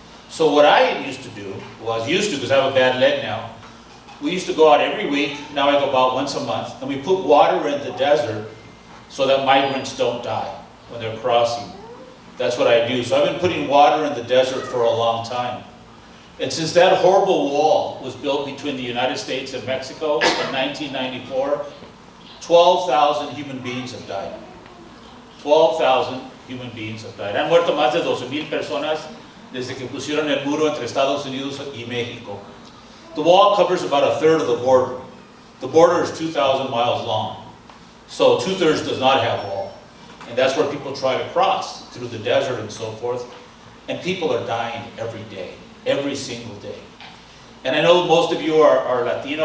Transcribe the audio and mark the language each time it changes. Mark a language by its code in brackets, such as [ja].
[en] So what I used to do, because I have a bad leg now, we used to go out every week, now I go about once a month, and we put water in the desert so that migrants don't die when they're crossing. That's what I do. So I've been putting water in the desert for a long time. And since that horrible wall was built between the United States and Mexico in 1994, 12,000 human beings have died. 12,000 human beings have died. [es] Han muerto más de 12,000 personas desde que pusieron el muro entre Estados Unidos y México. [en] The wall covers about a third of the border. The border is 2,000 miles long. So 2/3 does not have wall. And that's where people try to cross, through the desert and so forth. And people are dying every day, every single day. And I know most of you are Latino.